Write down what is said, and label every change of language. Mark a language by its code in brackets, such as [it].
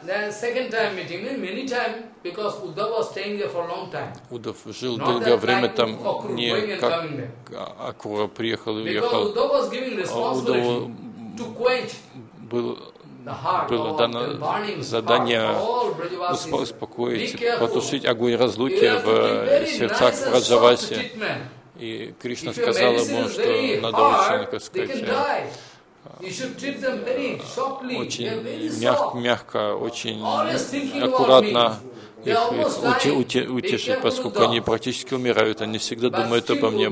[en] Then second time meeting, many time because Uddhav was staying there for long time. [ru] Uddhav жил долгое время там, не как Акура приехал и уехал. [en] Because Uddhav was giving responsibility to quench the heart. [ru] Было дано задание успокоить, потушить огонь разлуки в сердцах Раджаваси. И Кришна сказал ему, что надо очень, как сказать, очень мягко, очень аккуратно их утешить, поскольку они практически умирают, они всегда думают обо мне.